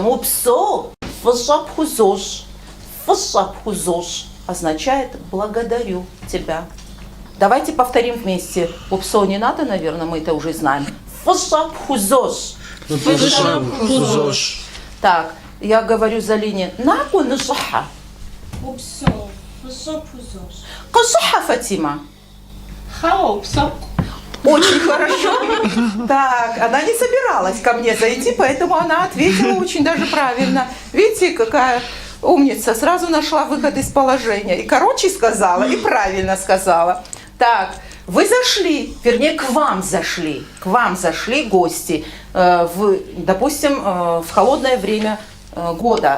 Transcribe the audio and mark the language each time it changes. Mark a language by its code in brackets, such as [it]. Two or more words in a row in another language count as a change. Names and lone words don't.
[ady] Упсо. Фашапхузош. [ru] Фашапхузош означает благодарю тебя. Давайте повторим вместе. Упсо не надо, наверное, мы это уже знаем. [ady] Фашапхузош. Фашапхузош. [ru] Так, я говорю за линию. [ady] Наконжиха. Упсо. Фашапхузош. Кожиха, Фатима. Хаупсо. [ru] Очень хорошо. Так, она не собиралась ко мне зайти, поэтому она ответила очень даже правильно. Видите, какая умница. Сразу нашла выход из положения. И короче сказала, и правильно сказала. Так, вы зашли, вернее, к вам зашли гости, допустим, в холодное время года.